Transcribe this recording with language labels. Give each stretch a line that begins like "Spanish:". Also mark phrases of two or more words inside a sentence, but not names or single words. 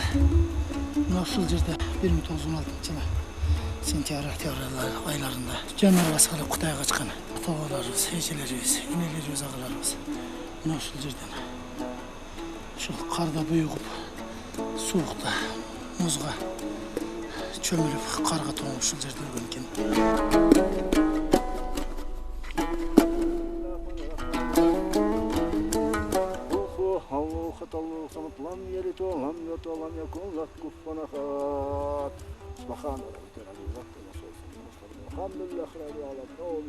Kyrgyz: Мына ушул жерде 1916 жылы сентябрь-октябрь айларында жаныбарга салып Кытайга качкан ата-бабаларыбыз, эжелерибиз, энелерибиз, агаларыбыз мына ушул жерден ушул карда буйугуп, суукта, музга чөмүлүп, карга тоңуп ушул жерде өлгөн экен.
Arabic: لم يلد ولم يولد ولم يكن له كفوا أحد سبحان ربك رب العزة الحمد لله رب العالمين